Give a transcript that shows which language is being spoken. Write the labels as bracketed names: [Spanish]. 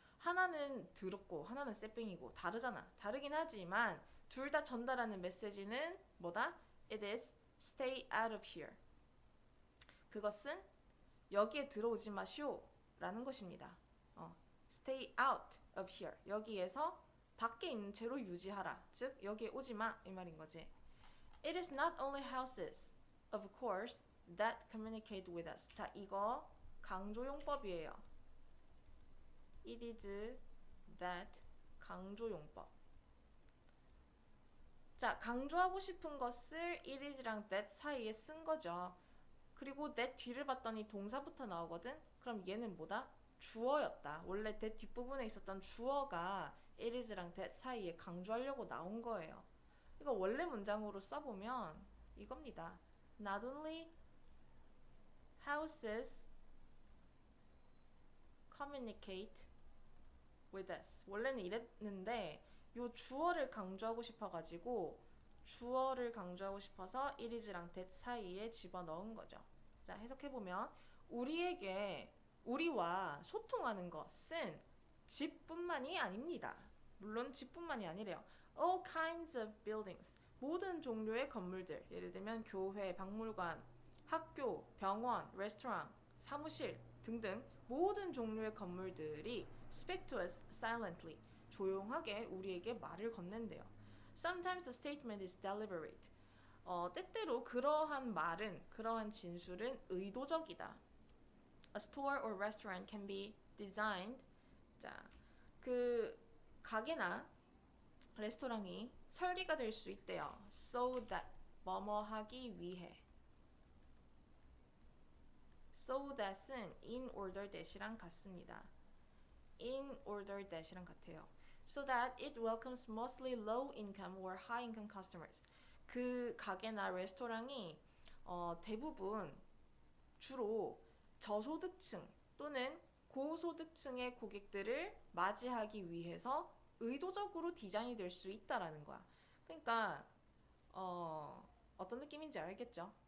[Korean] 하나는 더럽고 하나는 쎄뺑이고 다르잖아. 다르긴 하지만 둘 다 전달하는 메시지는 뭐다? [English] It is stay out of here. [Korean] 그것은 여기에 들어오지 마시오 라는 것입니다. [English] stay out of here. [Korean] 여기에서 밖에 있는 채로 유지하라. 즉 여기에 오지 마 이 말인 거지. [English] It is not only houses, of course, that communicate with us. [Korean] 자, 이거 강조용법이에요. [English] It is that [Korean] 강조용법. 자, 강조하고 싶은 것을 [English] it is [Korean] 랑 that 사이에 쓴 거죠. 그리고 that 뒤를 봤더니 동사부터 나오거든? 그럼 얘는 뭐다? 주어였다. 원래 that 뒷부분에 있었던 주어가 it is랑 that 사이에 강조하려고 나온 거예요. 이거 원래 문장으로 써보면 이겁니다. [English] Not only houses communicate with us. [Korean] 원래는 이랬는데 요 주어를 강조하고 싶어가지고 주어를 강조하고 싶어서 [English] it is [Korean] 랑 that 사이에 집어넣은 거죠. 자, 해석해보면 우리에게 우리와 소통하는 것은 집뿐만이 아닙니다. 물론 집뿐만이 아니래요. [English] All kinds of buildings. [Korean] 모든 종류의 건물들. 예를 들면 교회, 박물관, 학교, 병원, 레스토랑, 사무실 등등 모든 종류의 건물들이 [English] speak to us silently. [Korean] 조용하게 우리에게 말을 건넨대요. [English] Sometimes the statement is deliberate. [Korean] 때때로 그러한 말은, 그러한 진술은 의도적이다. [English] A store or restaurant can be designed. [Korean] 자, 그 가게나 레스토랑이 설계가 될 수 있대요. [English] So that [Korean] 뭐뭐 하기 위해. So that은 [English] in order that [Korean] 이랑 같습니다. [English] In order that [Korean] 이랑 같아요. [English] So that it welcomes mostly low income or high income customers. [Korean] 그 가게나 레스토랑이 대부분 주로 저소득층 또는 고소득층의 고객들을 맞이하기 위해서 의도적으로 디자인이 될 수 있다라는 거야. 그러니까 어떤 느낌인지 알겠죠?